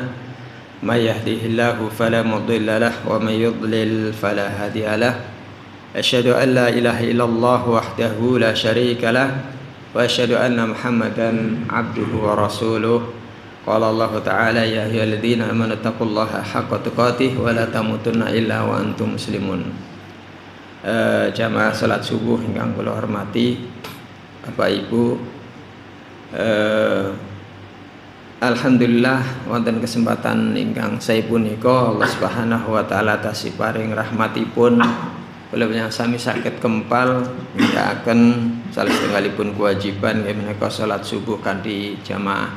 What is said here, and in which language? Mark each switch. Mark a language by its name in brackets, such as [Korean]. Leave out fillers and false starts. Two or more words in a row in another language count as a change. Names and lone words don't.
[Arabic] من يهده الله فلا مضل له ومن يضلل فلا هادي له. أشهد أن لا إله إلا الله وحده لا شريك له وأشهد أن محمدا عبده ورسوله. قال الله تعالى يا أيها الذين آمنوا اتقوا الله حق تقاته ولا تموتن إلا وأنتم مسلمون. [Javanese] Jamaah salat subuh ingkang kula hormati Bapak Ibu, alhamdulillah wonten kesempatan ingkang saya punika Allah [Arabic] سبحانه وتعالى [Javanese] tasih paring rahmatipun kula sami saged kempal nindakaken salah setunggalipun kewajiban nggih menika salat subuh kanthi jamaah.